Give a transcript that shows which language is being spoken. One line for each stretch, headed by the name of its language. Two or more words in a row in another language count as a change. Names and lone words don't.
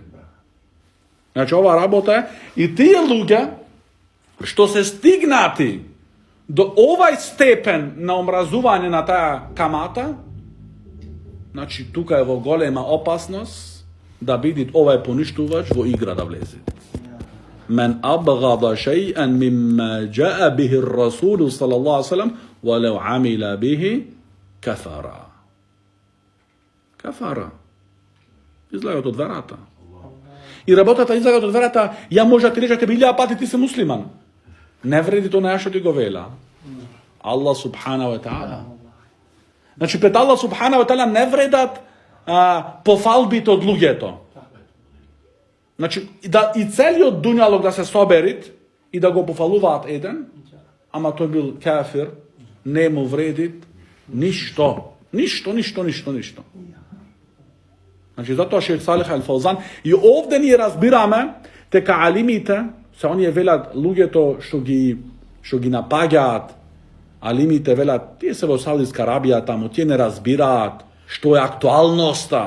Macedonian: Значи ова работа е и тие луѓе што се стигнати до овај степен на омразување на таа камата, значи тука е во голема опасност да биде овај поништувач во игра да влезе.
Arabic: من أبغض شيئا مما جاء به الرسول صلى الله عليه وسلم ولو عمل به كفر.
Macedonian: Излагат од верата. И работата излагат од верата, ја може да ти речете билја пати ти се муслиман. Не вреди тоа што ти го вела.
Arabic: الله سبحانه وتعالى.
Macedonian: Значи пред
Arabic: الله سبحانه وتعالى
Macedonian: не вредат пофалбите од луѓето. Значи, и целиот дуњалог да се соберит и да го пофалуваат еден, ама тој бил кафир, не му вредит ништо. Значи, затоа Шејх Салих Ал Фаузан, и овде ние разбираме, дека алимите, се оние велат луѓето што ги напаѓаат, алимите велат, тие се во Саудиска Арабија таму, тие не разбираат што е актуалноста.